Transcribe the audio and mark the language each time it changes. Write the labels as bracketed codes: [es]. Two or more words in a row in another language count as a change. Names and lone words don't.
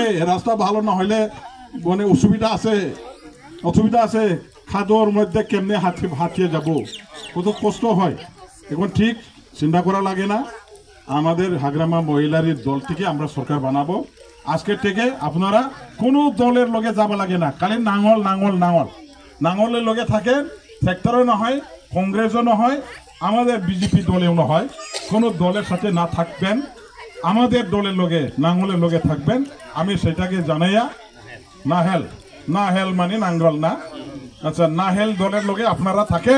[bn] রাস্তা ভালো না হলে মানে অসুবিধা আছে, অসুবিধা আছে। খাদর মধ্যে কেমনে হাঁটিয়ে যাব, কত কষ্ট হয়। এখন ঠিক চিন্তা করা লাগে না। আমাদের হাগ্রামা মহিলারীর দল থেকে আমরা সরকার বানাবো। আজকে থেকে আপনারা কোনো দলের লগে যাবা লাগে না, খালি নাঙল নাঙল নাঙল নাঙলের লগে থাকেন। সেক্টরও না হয়, কংগ্রেসও না হয়, আমাদের বিজেপি দলেও না হয়, কোনো দলের সাথে না থাকবেন, আমাদের দলের লগে নাঙলের লগে থাকবেন। আমি সেটাকে জানাইয়া, নাহেল নাহেল মানে নাঙ্গল না, আচ্ছা নাহেল দলের লগে আপনারা থাকেন।